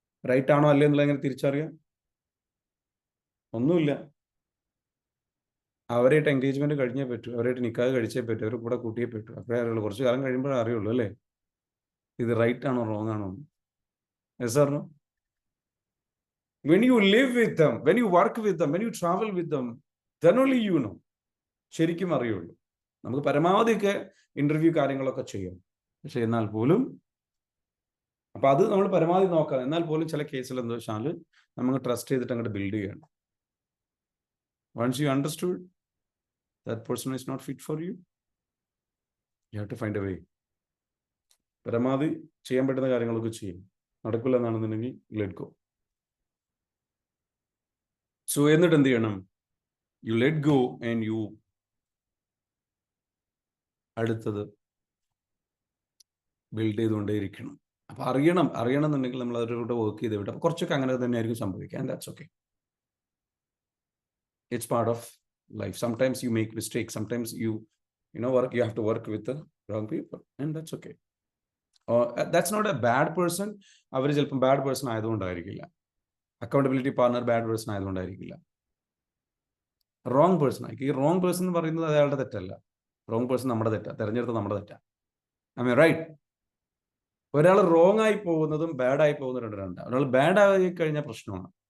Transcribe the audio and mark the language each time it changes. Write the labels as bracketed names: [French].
[Malayalam] Right ആണോ അല്ലേ എന്നുള്ളത് എങ്ങനെ തിരിച്ചറിയാം? ഒന്നുമില്ല, അവരായിട്ട് എൻഗേജ്മെന്റ് കഴിഞ്ഞേ പറ്റൂ, അവരായിട്ട് നിക്കാഹ് കഴിച്ചേ പറ്റൂ, അവർ കൂടെ കൂട്ടിയേ പറ്റൂ. അപ്പോഴേ അറിയുള്ളൂ, കുറച്ച് കാലം കഴിയുമ്പോഴേ അറിയുള്ളൂ അല്ലേ ഇത് റൈറ്റ് ആണോ റോങ് ആണോ. [English] Yes or no? When you live with them, when you work with them, when you travel with them, then only you know. [Malayalam] ശരിക്കും അറിയുള്ളൂ. നമുക്ക് പരമാവധിയൊക്കെ ഇന്റർവ്യൂ കാര്യങ്ങളൊക്കെ ചെയ്യാം, പക്ഷെ എന്നാൽ പോലും അപ്പൊ അത് നമ്മൾ പരമാവധി നോക്കാം. എന്നാൽ പോലും ചില കേസിൽ എന്താ വെച്ചാൽ നമുക്ക് ട്രസ്റ്റ് ചെയ്തിട്ട് അങ്ങോട്ട് ബിൽഡ് ചെയ്യണം. [English] Once you understood that person is not fit for you, you have to find a way. [Malayalam] പരമാവധി ചെയ്യാൻ പറ്റുന്ന കാര്യങ്ങളൊക്കെ ചെയ്യും. നടക്കില്ല എന്നാണെന്നുണ്ടെങ്കിൽ ലെറ്റ് ഗോ. സോ എന്നിട്ട് എന്ത് ചെയ്യണം, [English] you let go and you [Malayalam] അടുത്തത് ബിൽഡ് ചെയ്തുകൊണ്ടേയിരിക്കണം. അപ്പൊ അറിയണം എന്നുണ്ടെങ്കിൽ നമ്മൾ അവരുടെ വർക്ക് ചെയ്ത് വിട്ട് അപ്പൊ കുറച്ചൊക്കെ അങ്ങനെ തന്നെയായിരിക്കും സംഭവിക്കുക. [English] And that's okay. It's part of life. Sometimes you make mistakes. Sometimes you have to work with the wrong people, and that's okay. That's not a bad person. [Malayalam] അവർ ചിലപ്പോൾ bad person ആയതുകൊണ്ടായിരിക്കില്ല, accountability partner bad person ആയതുകൊണ്ടായിരിക്കില്ല, wrong person ആയിരിക്കും. ഈ wrong person എന്ന് പറയുന്നത് അയാളുടെ തെറ്റല്ല, wrong person നമ്മുടെ തെറ്റാ, തെരഞ്ഞെടുത്ത നമ്മുടെ തെറ്റാ. [English] I mean right. [Malayalam] ഒരാൾ റോങ് ആയി പോകുന്നതും ബാഡായി പോകുന്നതും രണ്ടാണ്. ഒരാൾ ബാഡ് ആയി കഴിഞ്ഞാൽ പ്രശ്നമാണ്.